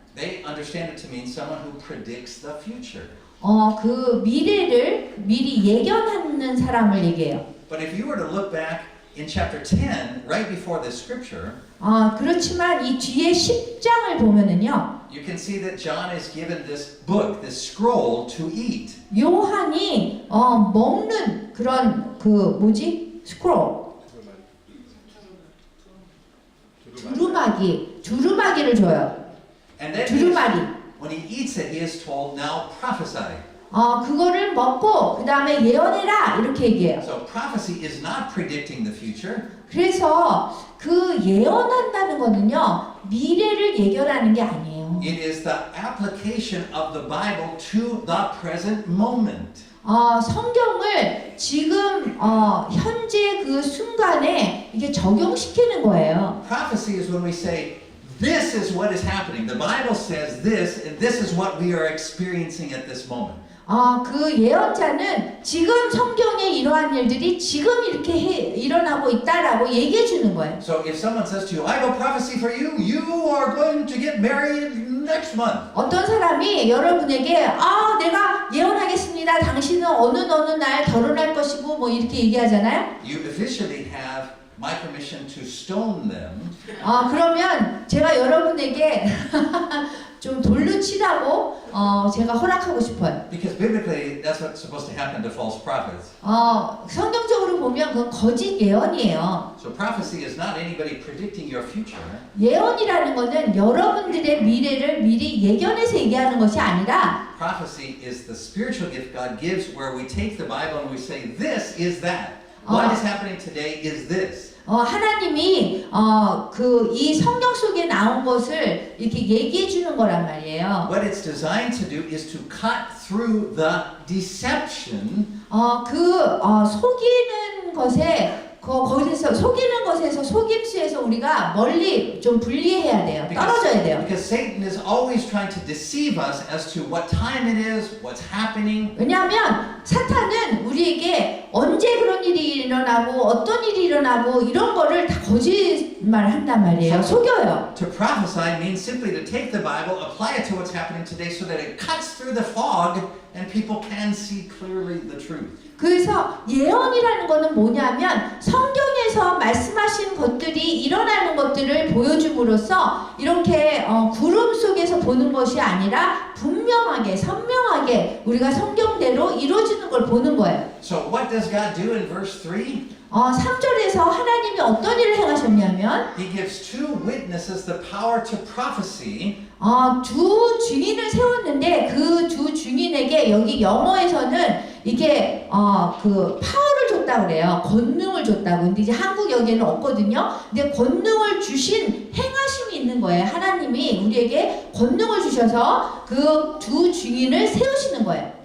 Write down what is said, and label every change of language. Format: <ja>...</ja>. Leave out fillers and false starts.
<en>they understand it to mean someone who predicts the future.</en> <ko>그 미래를 미리 예견하는 사람을 얘기해요.</ko> <en>But if you were to look back in chapter 10, right before this scripture,</en> <ko>그렇지만 이 뒤에 10장을 보면은요.</ko> <en>you can see that John is given this book, this scroll to eat.</en> <ko>요한이 먹는 그런 그 뭐지? 스크롤. 두루마기를 줘요.</ko> <en>And then</en> <ko>두루마리.</ko> <en>when he eats it, he is told, now prophesy.</en> <ko>그거를 먹고 그 다음에 예언해라 이렇게 얘기해요.</ko> <en>So prophecy is not predicting the future.</en> <ko>그래서 그 예언한다는 거는요, 미래를 예견하는 게 아니에요.</ko> <en>It is the application of the Bible to the present moment.</en> <ko>성경을 지금 현재 그 순간에 이게 적용시키는 거예요.</ko> <en>Prophecy is when we say, this is what is happening. The Bible says this, and this is what we are experiencing at this moment.</en> <ko>그 예언자는 지금 성경에 이러한 일들이 지금 이렇게 일어나고 있다라고 얘기해 주는 거예요.</ko> <en>So if someone says to you, I have a prophecy for you, you are going to get married next month.</en> <ko>어떤 사람이 여러분에게 내가 예언하겠습니다. 당신은 어느 날 결혼할 것이고 뭐 이렇게 얘기하잖아요.</ko> <en>You officially have my permission to stone them.</en> <ko>그러면 제가 여러분에게 좀 돌로 치라고 제가 허락하고 싶어요.</ko> <en>Because biblically, that's what's supposed to happen to false prophets.</en> <ko>성경적으로 보면 그건 거짓 예언이에요.</ko> <en>So prophecy is not anybody predicting your future.</en> <ko>예언이라는 거는 여러분들의 미래를 미리 예견해서 얘기하는 것이 아니라</ko> <en>Prophecy is the spiritual gift God gives where we take the Bible and we say, this is that. What is happening today is this.</en> <ko>하나님이 이 성경 속에 나온 것을 이렇게 얘기해 주는 거란 말이에요.</ko> <en>What it's designed to do is to cut through the deception.</en> <ko>속이는 것에 거기서 속이는 것에서 속임수에서 우리가 멀리 좀 분리해야 돼요. 떨어져야 돼요.</ko> <en>Because Satan is always trying to deceive us as to what time it is, what's happening.</en> <ko>왜냐하면 사탄은 우리에게 언제 그런 일이 일어나고 어떤 일이 일어나고 이런 거를 다 거짓말 한단 말이에요. 속여요.</ko> <en>To prophesy means simply to take the Bible, apply it to what's happening today so that it cuts through the fog and people can see clearly the truth.</en> <ko>그래서 예언이라는 거는 뭐냐면 성경에서 말씀하신 것들이 일어나는 것들을 보여줌으로써 이렇게 구름 속에서 보는 것이 아니라 분명하게 선명하게 우리가 성경대로 이루어지는 걸 보는 거예요.</ko> <en>So what does God do in verse 3?</en> <ko>3절에서 하나님이 어떤 일을 행하셨냐면</ko> <en>He gives two witnesses the power to prophecy.</en> <ko>두 증인을 세웠는데 그 두 증인에게 여기 영어에서는 이게 그 파워를 줬다고 그래요. 권능을 줬다고. 근데 이제 한국 여기에는 없거든요. 근데 권능을 주신 행하심이 있는 거예요. 하나님이 우리에게 권능을 주셔서 그 두 증인을 세우시는 거예요.</ko>